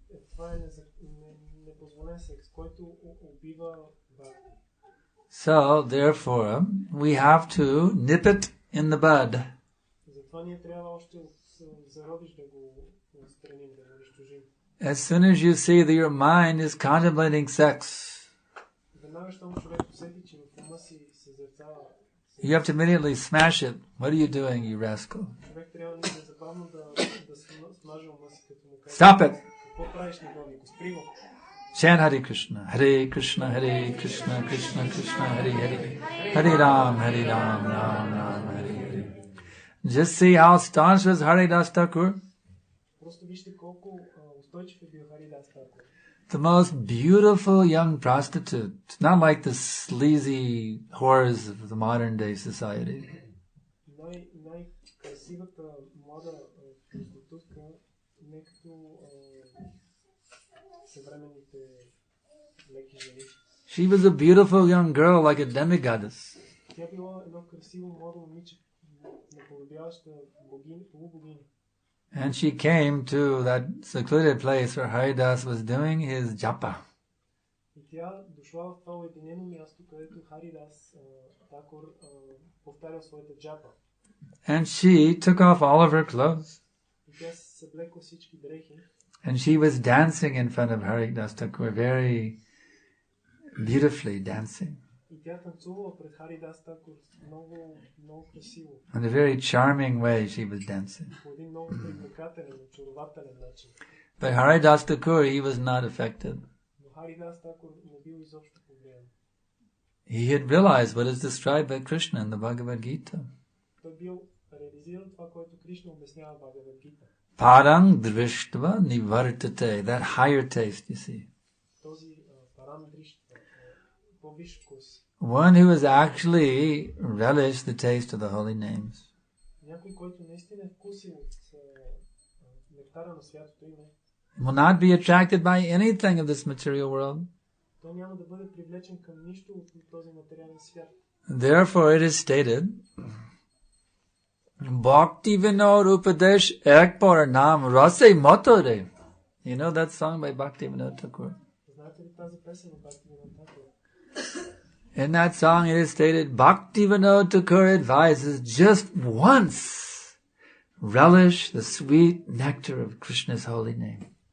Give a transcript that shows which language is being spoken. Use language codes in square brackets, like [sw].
[bg] Това е непозволен секс, който убива бхакти. [en] So, therefore, we have to nip it in the bud. [bg] Затова ние трябва още от зародиш да го отстраним, да го унищожим. [en] As soon as you see that your mind is contemplating sex, [bg] веднага щом човек усети, че в ума си съзерцава, [en] you have to immediately smash it. What are you doing, you rascal? [bg] човек трябва незабавно да смаже ума си, като му каже: [en] Stop it! [bg] Какво правиш, негоднико? Спри го! [en] Chant Hare Krishna, Hare Krishna, Hare Krishna, Krishna Krishna, Hare Hare, Hare Ram, Ram Ram, Hare Hare. Just see how staunch was Haridas Thakur. [bg] Просто вижте колко устойчив е бил Харидас Такур. [en] The most beautiful young prostitute, not like the sleazy whores of the modern day society. [bg] Най-красивата млада проститутка, не като съвременните леки жени. [en] She was a beautiful young girl, like a demigoddess. [bg] Тя била едно красиво младо момиче, наподобяваща полубогиня. [en] And she came to that secluded place where Haridas was doing his japa. [bg] И тя дошла в това уединено място, където Харидас Такур повтарял своята джапа. [en] And she took off all of her clothes. [bg] И тя се съблекла всички дрехи. [en] And she was dancing in front of Haridas Thakur, very beautifully dancing. [bg] И тя танцувала пред Харидас Такур много, много красиво. [en] In a very charming way she was dancing. [bg] По един много привлекателен, очарователен начин. [en] But Haridas Thakur, he was not affected. [bg] Но Харидас Такур не бил изобщо повлиян. [en] He had realized what is described by Krishna in the Bhagavad Gita. [bg] Той бил реализирал това, което Кришна обяснява в Бхагавад Гита. [sa] Parang drishtva nivartate, [en] that higher taste, you see. [bg] Този парам дриштва, по-висш вкус. [en] One who has actually relished the taste of the holy names. [bg] Някой, който наистина е вкусил от нектара на святото име. [en] Will not be attracted by anything of this material world. [bg] Той няма да бъде привлечен към нищо от този материален свят. [en] Therefore it is stated, [bn] Bhakti Vinod Upadesh Ekpar Nam Rase Matore. [en] You know that song by Bhakti Vinod Thakur? [bg] Знаете ли тази песен на Бхакти Винод Такур? [en] In that song it is stated, Bhakti Vinod Thakur advises just once relish the sweet nectar of Krishna's holy name.